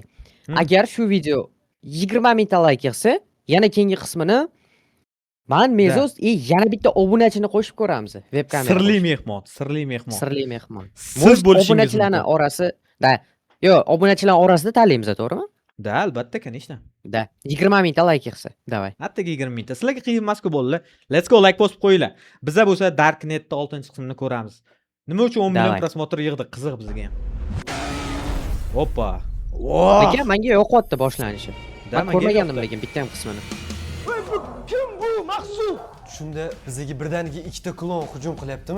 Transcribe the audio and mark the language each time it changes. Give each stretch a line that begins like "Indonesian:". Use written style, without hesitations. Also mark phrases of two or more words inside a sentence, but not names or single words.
Uzbek: Agar shu video 20 mingta like yig'sa, yana keyingi qismini Mezos yana bitta obunachini qo'shib ko'ramiz. Webkamera. Sirli mehmon. Siz bo'lishingiz obunachilarning orasida, obunachilar orasida tanlaymiz, to'g'rimi? Da, albatta, конечно. Da, 20 mingta like yig'sa, davay. Hattoki 20 mingta. Sizlarga qiyin emas-ku bo'ldi.
English: Let's go,
Uzbek: like bosib qo'yinglar. Bizlar bo'lsa Darknetda 6-qismini ko'ramiz. Nima uchun 10 million prosmotr yig'di? Qiziq bizga ham. Hoppa. Lekin menga yo'qotdi boshlanishi. Men ko'rmagandim lekin bitta ham qismini. Kim bu Maqsud? Shunda bizga birdaniga ikkita klon hujum qilyaptimi?